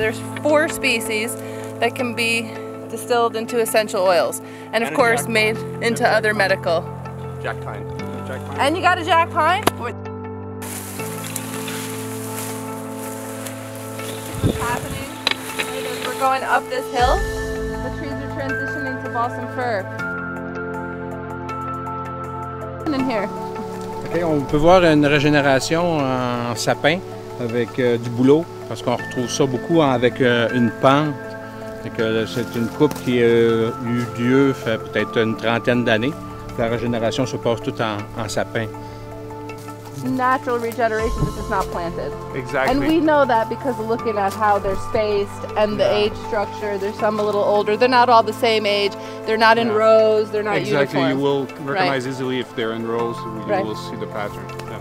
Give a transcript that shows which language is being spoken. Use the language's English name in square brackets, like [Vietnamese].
[English] There's 4 species that can be distilled into essential oils and of course made into other medical. Jack pine. And you got a jack pine? What's happening right as we're going up this hill? The trees are transitioning to balsam fir. In here. [French] Okay, on peut voir une régénération en sapin avec du bouleau parce qu'on retrouve ça beaucoup avec une pente. C'est une coupe qui a eu lieu fait peut-être une trentaine d'années. La régénération se passe tout en sapin. [English] Natural regeneration, this is not planted. Exactly. And we know that because of looking at how they're spaced and the age structure. There's some a little older. They're not all the same age. They're not in rows. They're not exactly. uniform. You will recognize easily if they're in rows. You will see the pattern. Yeah.